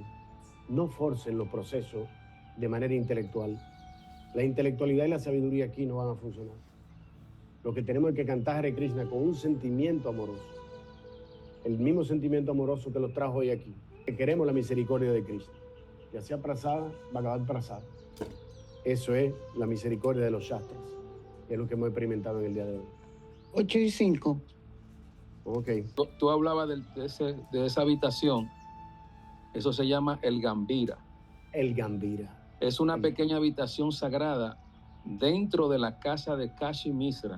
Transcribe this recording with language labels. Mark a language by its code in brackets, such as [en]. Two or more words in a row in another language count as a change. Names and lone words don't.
[es] No forcen los procesos de manera intelectual. La intelectualidad y la sabiduría aquí no van a funcionar. Lo que tenemos es que cantar Hare Krishna con un sentimiento amoroso. El mismo sentimiento amoroso que los trajo hoy aquí. Que queremos la misericordia de Krishna. Ya sea prasada, [sa] भगवत् प्रसाद. [es] Eso es la misericordia de los Shastras. Que es lo que hemos experimentado en el día de hoy. 8:05. Ok. Tú hablabas de esa habitación. Eso se llama el Gambira. El Gambira. Es una pequeña habitación sagrada dentro de la casa de Kashi Misra.